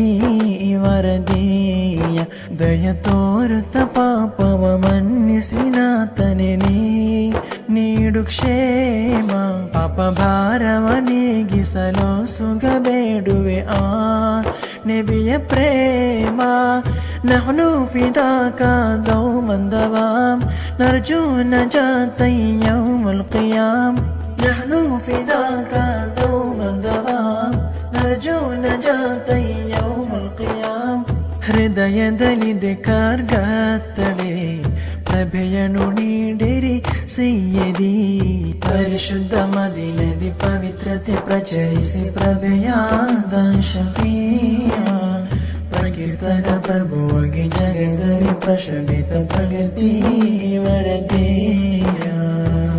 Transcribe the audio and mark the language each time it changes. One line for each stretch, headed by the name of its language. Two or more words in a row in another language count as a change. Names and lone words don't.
Kannada: ವರದೇಯ ದಯ ತೋರುತ್ತ ಪಾಪವ ಮನ್ನಿಸಿನಾತನೆ ನೀಡು ಕ್ಷೇಮ ಪಾಪ ಭಾರವ ನೀಗಿಸಲು ಸುಖ ಬೇಡುವೆ ಆ ನಬಿಯ ಪ್ರೇಮ
Arabic: نحن فداك دوما دوام نرجو نجاة يوم القيام نحن فداك دوما دوام نرجو نجاة يوم القيام
Kannada: ಹೃದಯದಲ್ಲಿ ಕಾರ್ಗಾತ್ತಳೆ ಪ್ರಭೆಯನು ನೀಡಿರಿ ಸೈಯದಿ ಪರಿಶುದ್ಧ ಮದೀನದಿ ಪವಿತ್ರತೆ ಪ್ರಚರಿಸಿ ಪ್ರಭೆಯಾದ ಶಫೀಯ ಪ್ರಕೀರ್ತನ ಪ್ರಭುವಾಗಿ ಜಗದಲ್ಲಿ ಪ್ರಶಮಿತ ಪ್ರಗತಿ ವರದೇಯ